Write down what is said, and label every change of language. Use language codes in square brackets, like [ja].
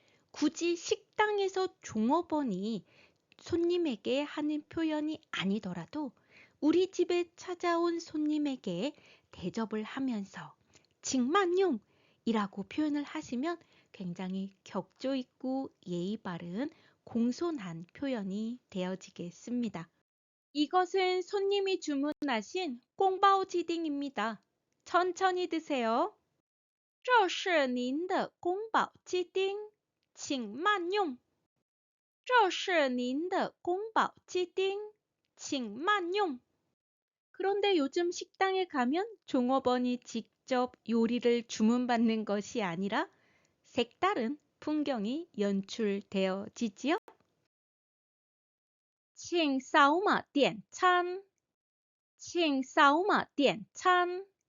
[ko] 굳이 식당에서 종업원이 손님에게 하는 표현이 아니더라도 우리 집에 찾아온 손님에게 대접을 하면서 칭만용이라고 표현을 하시면 굉장히 격조 있고 예의 바른 공손한 표현이 되어지겠습니다. 이것은 손님이 주문하신 꽁바오지딩입니다. 천천히 드세요. [zh] 这是您的宫保鸡丁，请慢用。这是您的宫保鸡丁，请慢用。 [ko] 그런데 요즘 식당에 가면 종업원이 직접 요리를 주문받는 것이 아니라 색다른 풍경이 연출되어지지요. [zh] 请扫码点餐，请扫码点餐。